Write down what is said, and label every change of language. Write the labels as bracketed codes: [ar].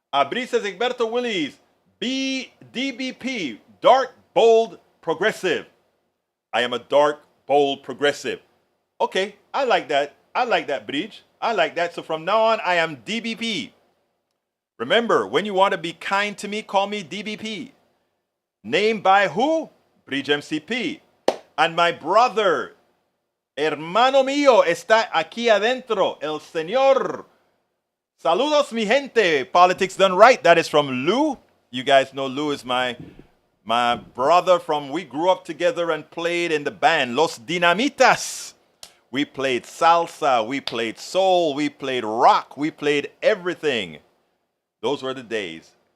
[en] Bree says, Egberto Willies, DBP, dark, bold, progressive. I am a dark, bold, progressive. Okay, I like that. I like that, Bridge. I like that. So from now on, I am DBP. Remember, when you want to be kind to me, call me DBP. Named by who? Bridge MCP. And my brother, [es] hermano mío, está aquí adentro, el señor. Saludos, mi gente. [en] Politics done right. That is from Lou. You guys know Lou is my brother we grew up together and played in the band Los Dinamitas. We played salsa, we played soul, we played rock, we played everything. Those were the days.